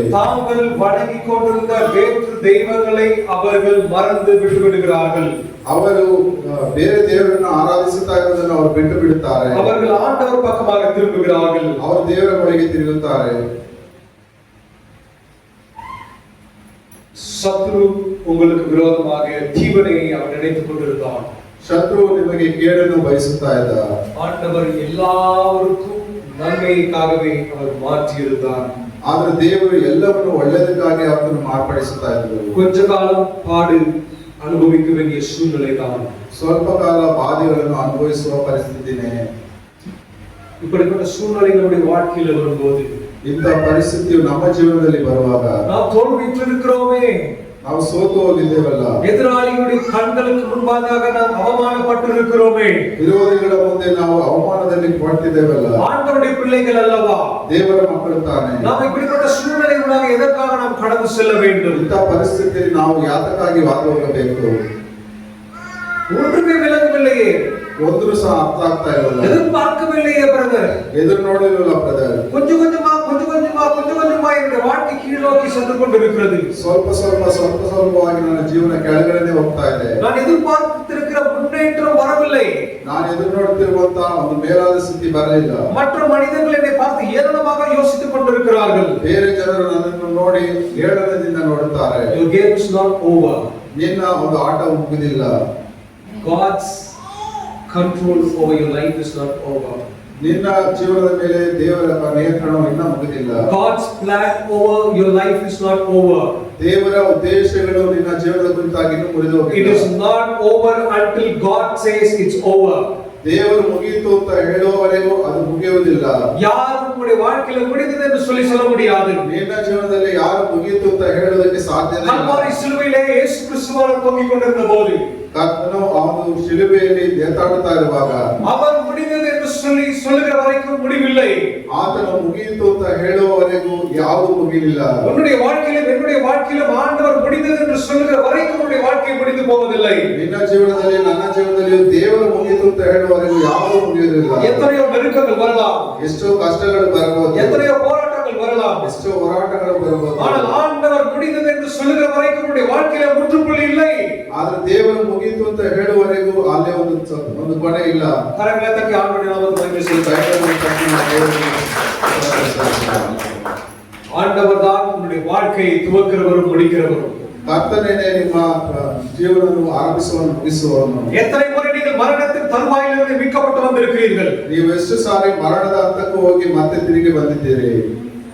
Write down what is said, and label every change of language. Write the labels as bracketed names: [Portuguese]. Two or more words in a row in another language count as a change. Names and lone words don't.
[Tamil] தாங்கள் வணங்கிக் கொண்டிருந்த வேற்று தெய்வங்களை அவர்கள் மறந்து விட்டுவிடுகிறார்கள். [Kannada] ಅವರು ಬೇರೆ ದೇವರನ್ನು ಆರಾಧಿಸುತ್ತಾ ಇರುವುದನ್ನು ಅವರು ಬಿಟ್ಟು ಬಿಡುತ್ತಾರೆ. [Tamil] அவர்கள் ஆண்டவர் பக்கமாக திரும்புகிறார்கள். [Kannada] ಅವರು ದೇವರ ಬಳಿಗೆ ತಿರುಗುತ್ತಾರೆ. [Tamil] சத்ரு உங்களுக்கு விரோதமாக தீவனை அவன் நினைத்துக் கொண்டிருந்தான். [Kannada] ಶತ್ರು ನಿಮಗೆ ಕೇಡನ್ನು ಬಯಸುತ್ತಾ ಇದ್ದ. [Tamil] ஆண்டவர் எல்லாருக்கும் நன்மைக்காகவே அவர் மாற்றியிருந்தார். [Kannada] ಆದ್ರೆ ದೇವರು ಎಲ್ಲವನ್ನು ಒಳ್ಳೆಯದಕ್ಕಾಗಿ ಅವರನ್ನು ಮಾರ್ಪಡಿಸುತ್ತಾ ಇದ್ದರು. [Tamil] கொஞ்ச காலம் பாடு அனுபவிக்க வேண்டிய சூழ்நிலை தான். [Kannada] ಸ್ವಲ್ಪ ಕಾಲ ಬಾಧೆಗಳನ್ನು ಅನುಭವಿಸುವ ಪರಿಸ್ಥಿತಿನೇ. [Tamil] இப்படிப்பட்ட சூழ்நிலை நம்முடைய வாழ்க்கையில் வரும்போது [Kannada] ಇಂಥ ಪರಿಸ್ಥಿತಿಯು ನಮ್ಮ ಜೀವನದಲ್ಲಿ ಬರುವಾಗ [Tamil] நாம் தோல்வியுற்றிருக்கிறோமே, [Kannada] ನಾವು ಸೋತು ಹೋಗಿದ್ದೇವಲ್ಲ, [Tamil] எதிராளிகளுடைய கண்களுக்கு முன்பாக நாம் அவமானப்பட்டிருக்கிறோமே, [Kannada] ವಿರೋಧಿಗಳ ಮುಂದೆ ನಾವು ಅವಮಾನದಲ್ಲಿ ಪಡ್ತಿದ್ದೇವಲ್ಲ, [Tamil] ஆண்டவருடைய பிள்ளைகள் அல்லவா, [Kannada] ದೇವರ ಮಕ್ಕಳು ತಾನೆ. [Tamil] நாம் இப்படிப்பட்ட சூழ்நிலைகளாக எதற்காக நாம் கடந்து செல்ல வேண்டும்? [Kannada] ಇಂಥ ಪರಿಸ್ಥಿತಿಯಲ್ಲಿ ನಾವು ಯಾತಕ್ಕಾಗಿ ಹಾದು ಹೋಗಬೇಕು? [Tamil] ஒன்றுமே விளங்கவில்லையே, [Kannada] ಒಂದರೂ ಸಹ ಅರ್ಥ ಆಗ್ತಾ ಇರಲ್ಲ, [Tamil] எதிர்பார்க்கவில்லையே பிரதர், [Kannada] ಎದುರು ನೋಡಿರಲ್ಲ ಬ್ರದರ್. [Tamil] கொஞ்சம் கொஞ்சமா என்னுடைய வாழ்க்கை கீழ்நோக்கி சென்று கொண்டிருக்கிறது. [Kannada] ಸ್ವಲ್ಪವಾಗಿ ನನ್ನ ಜೀವನ ಕೆಳಗಡೆ ಹೋಗ್ತಾ ಇದೆ. [Tamil] நான் எதிர்பார்த்திருக்கிற முன்னேற்றம் வரவில்லை. [Kannada] ನಾನು ಎದುರು ನೋಡುತ್ತಿರುವಂತ ಒಂದು ಮೇಲಾದ ಸ್ಥಿತಿ ಬರಲಿಲ್ಲ. [Tamil] மற்ற மனிதர்கள் என்னை பார்த்து ஏளனமாக யோசித்துக் கொண்டிருக்கிறார்கள். [Kannada] ಬೇರೆ ಜನರು ನನ್ನನ್ನು ನೋಡಿ ಏಳನದಿಂದ ನೋಡುತ್ತಾರೆ. [English] Your game is not over. [Kannada] ನಿನ್ನ ಒಂದು ಆಟ ಮುಗಿದಿಲ್ಲ. [English] God's control over your life is not over. [Kannada] ನಿನ್ನ ಜೀವನದ ಮೇಲೆ ದೇವರ ನಿಯಂತ್ರಣವು ಇನ್ನೂ ಮುಗಿದಿಲ್ಲ. [English] God's plan over your life is not over. [Kannada] ದೇವರ ಉದ್ದೇಶಗಳು ನಿನ್ನ ಜೀವನದ ಕುರಿತಾಗಿ ಇನ್ನೂ ಮುಗಿದು ಹೋಗಿಲ್ಲ. [English] It is not over until God says it's over. [Kannada] ದೇವರು ಮುಗಿಯಿತು ಅಂತ ಹೇಳುವವರೆಗೂ ಅದು ಮುಗಿಯುವುದಿಲ್ಲ. [Tamil] யாரும் உங்களுடைய வாழ்க்கையில முடிந்தது என்று சொல்லி சொல்ல முடியாது. [Kannada] ನಿನ್ನ ಜೀವನದಲ್ಲಿ ಯಾರು ಮುಗಿಯಿತು ಅಂತ ಹೇಳುವುದಕ್ಕೆ ಸಾಧ್ಯನೇ ಇಲ್ಲ. [Tamil] கல்வாரி சிலுவையிலே இயேசு கிறிஸ்துவால் தொங்கிக் கொண்டிருந்த போது [Kannada] ಕರ್ತನು ಅವನು ಶಿಲುಬೆಯಲ್ಲಿ ನೇತಾಡುತ್ತಾ ಇರುವಾಗ [Tamil] அவர் முடிந்தது என்று சொல்லி சொல்லுகிற வரைக்கும் முடிவில்லை. [Kannada] ಆತನು ಮುಗಿಯಿತು ಅಂತ ಹೇಳುವವರೆಗೂ ಯಾವುದು ಮುಗಿಲಿಲ್ಲ. [Tamil] உன்னுடைய வாழ்க்கையிலும் என்னுடைய வாழ்க்கையிலும் ஆண்டவர் முடிந்தது என்று சொல்லுகிற வரைக்கும் உன்னுடைய வாழ்க்கை முடிந்து போவதில்லை. [Kannada] ನಿನ್ನ ಜೀವನದಲ್ಲಿ ನನ್ನ ಜೀವನದಲ್ಲಿ ದೇವರು ಮುಗಿಯಿತು ಅಂತ ಹೇಳುವವರೆಗೂ ಯಾವುದು ಮುಗಿಯುವುದಿಲ್ಲ. [Tamil] எத்தனையோ நெருக்கங்கள் வரலாம், [Kannada] ಎಷ್ಟೋ ಕಷ್ಟಗಳು ಬರಬಹುದು, [Tamil] எத்தனையோ போராட்டங்கள் வரலாம், [Kannada] ಎಷ್ಟೋ ಹೋರಾಟಗಳು ಬರಬಹುದು. [Tamil] ஆனால் ஆண்டவர் முடிந்தது என்று சொல்லுகிற வரைக்கும் உன்னுடைய வாழ்க்கையில முற்றுப்புள்ளி இல்லை. [Kannada] ಆದ್ರೆ ದೇವರು ಮುಗಿಯಿತು ಅಂತ ಹೇಳುವವರೆಗೂ ಅಲ್ಲೇ ಒಂದು ಕೊನೆ ಇಲ್ಲ. [Tamil] கரங்களை தட்டி ஆண்டவருடைய நாமத்தை மகிமை ஆண்டவர் தான் உன்னுடைய வாழ்க்கையை துவக்கிறவரும் முடிக்கிறவரும். [Kannada] ಕರ್ತನೇನೆ ನಿಮ್ಮ ಜೀವನವನ್ನು ಆರಂಭಿಸುವವನು ಮುಗಿಸುವವನು. [Tamil] எத்தனை முறை நீங்கள் மரணத்தின் தருவாயிலிருந்து மீட்கப்பட்டு வந்திருக்கிறீர்கள்? [Kannada] ನೀವು ಎಷ್ಟು ಸಾರಿ ಮರಣದ ಹಂತಕ್ಕೂ ಹೋಗಿ ಮತ್ತೆ ತಿರುಗಿ ಬಂದಿದ್ದೀರಿ.